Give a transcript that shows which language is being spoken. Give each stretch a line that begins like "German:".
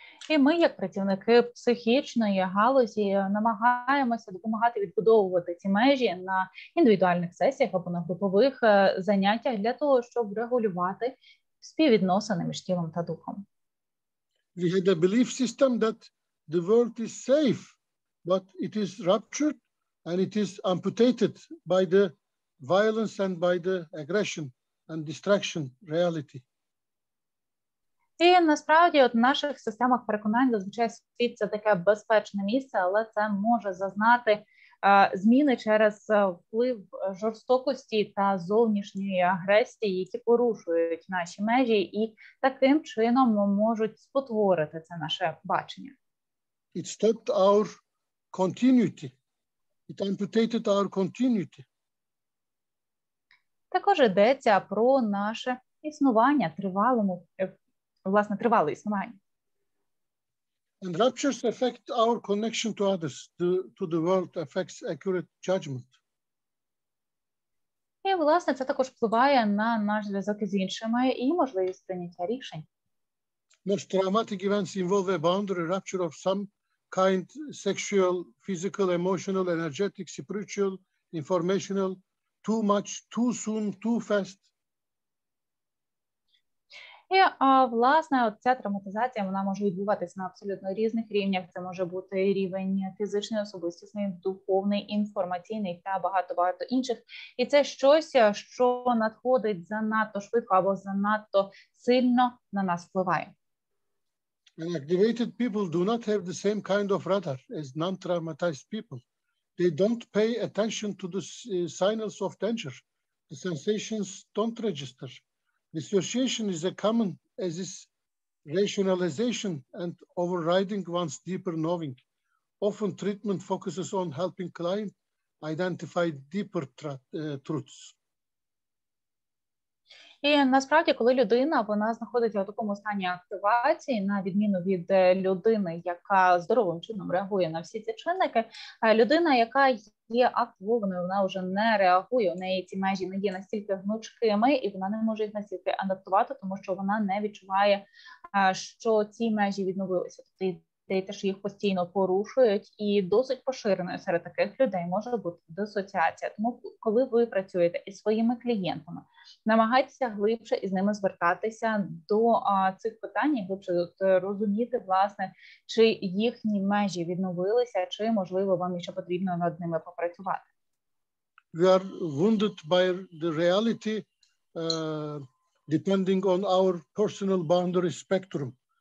Ukrainian: І ми, як працівники психічної галузі, намагаємося допомагати відбудовувати ці межі на індивідуальних сесіях або на групових заняттях для того, щоб регулювати співвідносини між тілом та духом.
English: We had a belief system that the world is safe, but it is ruptured and it is amputated by the violence and by the aggression and distraction reality.
Ukrainian: І насправді от в наших системах переконань зазвичай світ – це таке безпечне місце, але це може зазнати зміни через вплив жорстокості та зовнішньої агресії, які порушують наші межі і таким чином можуть спотворити це наше бачення.
English: It stopped our continuity. It amputated our continuity.
Ukrainian: Також йдеться про наше існування, тривале існування.
English: And ruptures affect our connection to others, to the world, affects accurate judgment.
Ukrainian: І, власне, це також впливає на наш зв'язок із іншими і можливість прийняття рішень.
English: Most traumatic events involve a boundary rupture of some kind, sexual, physical, emotional, energetic, spiritual, informational, too much, too soon, too fast.
Ukrainian: І, власне, ця травматизація, вона може відбуватися на абсолютно різних рівнях. Це може бути рівень фізичний, особистісний, духовний, інформаційний та багато-багато інших. І це щось, що надходить занадто швидко або занадто сильно на нас впливає.
English: And activated people do not have the same kind of radar as non-traumatized people. They don't pay attention to the signals of danger. The sensations don't register. Dissociation is as common as is rationalization and overriding one's deeper knowing. Often treatment focuses on helping client identify deeper truths.
Ukrainian: І насправді, коли людина, вона знаходиться в такому стані активації, на відміну від людини, яка здоровим чином реагує на всі ці чинники, людина, яка є активованою, вона вже не реагує, у неї ці межі не є настільки гнучкими, і вона не може їх настільки адаптувати, тому що вона не відчуває, що ці межі відновилися. Тобто теж їх постійно порушують, і досить поширеною серед таких людей може бути дисоціація. Тому, коли ви працюєте із своїми клієнтами, намагайтеся глибше із ними звертатися до цих питань, і глибше розуміти, власне, чи їхні межі відновилися, чи, можливо, вам ще потрібно над ними попрацювати.
English: We are wounded by the reality depending on our personal boundary spectrum.